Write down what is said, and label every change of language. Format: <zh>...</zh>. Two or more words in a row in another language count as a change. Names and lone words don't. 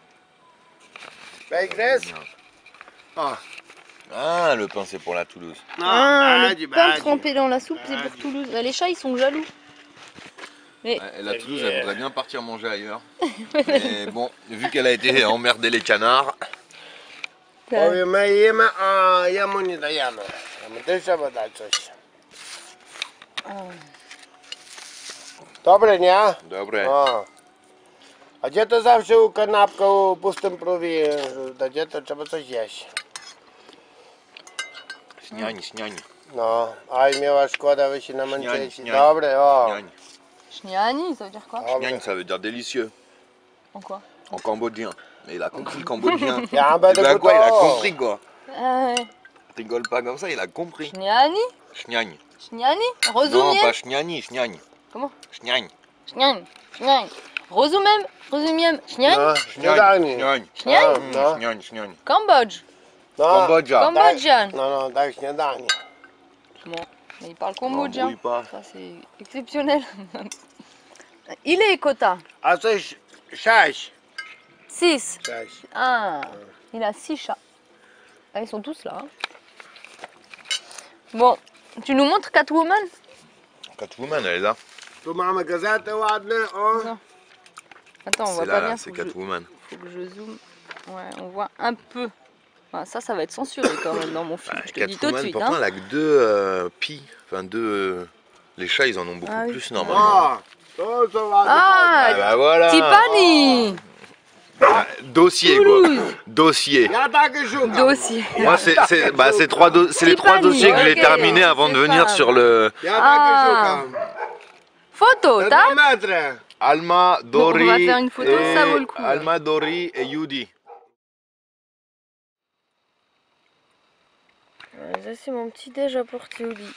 <fr>Bij Grace? Ah. Ah, le pain, c'est pour la Toulouse. Ah, le pain trempé dans la soupe, c'est pour Toulouse. Les chats, ils sont jaloux. Mais... Ouais, la Toulouse, elle voudrait bien partir manger ailleurs. Mais bon, vu qu'elle a été emmerder les canards...</fr> <pl>Powiemy, a jemu nie dajemy. My też trzeba dać coś. Dobre, nie? Dobre. O. A gdzie to zawsze u kanapka, u pustym prówie, gdzie to trzeba coś jeść. Śniań, śniań. No, aj miała szkoda, wy się namęczycie. Śniań. Dobre, o. Śniań. Shniani,</pl> <fr>ça veut dire quoi?</fr> <pl>Dobre.</pl> <fr>Śniań, ça veut dire délicieux. En quoi? En cambodgien. Mais il a compris le cambodgien.</fr> <pl>Ja</pl> <fr>Eh</fr> <pl>będę</pl> <fr>ben quoi, il a</fr> <pl>gotował.</pl> <fr>compris quoi. Ah, Rigole pas comme ça, il a compris.</fr> <pl>Shniani? Śniań. Shniani?</pl> <fr>Non,</fr> <pl>Rozumiem?</pl> <fr>pas śniani, śniań. Comment?</fr> <pl>Śniań. Shniani. Shniani. Rozumiem? Rozumiem? Shniani? No, śniadanie. Śniań. Shniani? No. Śniań, śniań.</pl> <fr>Cambodge.</fr> <pl>No, Kambodża.</pl> <fr>Cambodgian.</fr> <pl>no, tak śniadanie.</pl> <fr>Bon, mais il parle cambodgien. N'embrouille pas. Ça, c'est exceptionnel. Il est quota.</fr> <pl>A coś 6. 6. 6.</pl> <fr>Ah, il a 6 chats. Ah, ils sont tous là. Hein. Bon, tu nous montres Catwoman? Catwoman, elle est là.</fr> <pl>Tu mamy gazetę ładne, o.</pl> <fr>Non. Attends, on voit C'est pas là, bien. c'est Faut que Catwoman. je zoome. Ouais, on voit un peu. Enfin, ça va être censuré quand même dans mon film. Je te dis tout de Catwoman, suite. pourtant, Hein. elle a que deux pies. Enfin, deux. Les chats, ils en ont beaucoup Ah oui. plus normalement.</fr> <pl>O, to są ładne.</pl> <fr>Ah, bah voilà. Tipani. Ah, dossier Toulouse. quoi. Dossier.</fr> <pl>Ja takie szukam. Dossier.</pl> <fr>Moi, c'est les trois Tipani, dossiers que j'ai ok, terminés avant de c'est venir ça. sur le</fr> <pl>Ja Ah. takie szukam.</pl> <fr>Photo,</fr> <pl>Te</pl> <fr>tac.</fr> <pl>2 metry.</pl> <fr>Alma, Bon, on Dori va faire une photo, et ça vaut le coup. Alma, Dori et Yudi. Ça c'est mon petit déj à porter au lit.</fr>